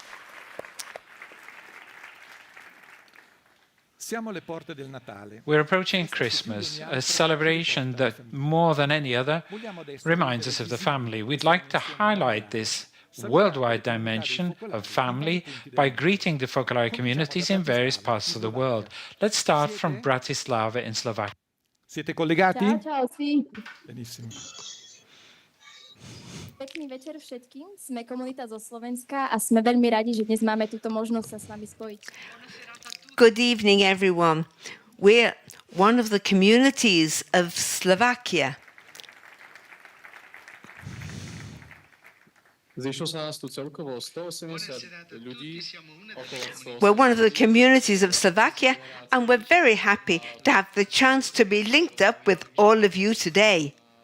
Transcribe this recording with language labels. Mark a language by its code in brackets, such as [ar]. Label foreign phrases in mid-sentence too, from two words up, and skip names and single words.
[en] We're approaching Christmas, a celebration that, more than any other, reminds us of the family. We'd like to highlight this worldwide dimension of family by greeting the Focolare communities in various parts of the world. Let's start from Bratislava in Slovakia. [it] Siete collegati? Ciao, sì. Benissimo. [sk] Pekný večer všetkým. Sme komunita zo Slovenska a sme veľmi radi, že dnes máme túto možnosť sa s vami spojiť. [en] Good evening, everyone. We're one of the communities of Slovakia. We're one of the communities of Slovakia, and we're very happy to have the chance to be linked up with all of you today.